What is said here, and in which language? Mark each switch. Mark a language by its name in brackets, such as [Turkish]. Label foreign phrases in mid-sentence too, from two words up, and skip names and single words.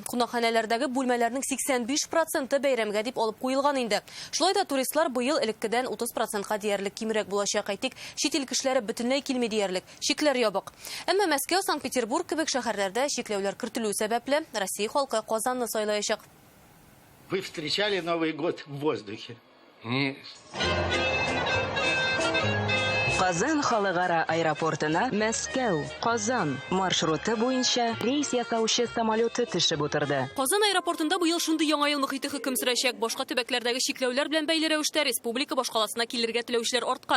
[Tatar] Кунакханәләрдәге бүлмәләрнең 85% бәйрәмгә дип алып куелган инде. Шулай да туристлар быел элеккедән 30%-ка диярлек кимрәк булачак. Әйтик, чит ил кешеләре бөтенләй килми диярлек. Шикләр ябык. Әмма Мәскәү, Санкт-Петербург кебек шәһәрләрдә шикләүләр кертелү сәбәпле Россия халкы Казанны сайлаячак. [Russian] Вы встречали Новый год в воздухе? Нет. [Tatar] Казан халыкара аэропортына Мәскәү, Казан маршруты буенча рейс ясаучы самолеты төшеп утырды. Казан аэропортында быел шундый яңа ел мохиты хөкем сөрәчәк. Башка төбәкләрдәге шикләүләр белән бәйле рәвештә республика башкаласына килергә теләүчеләр арткан.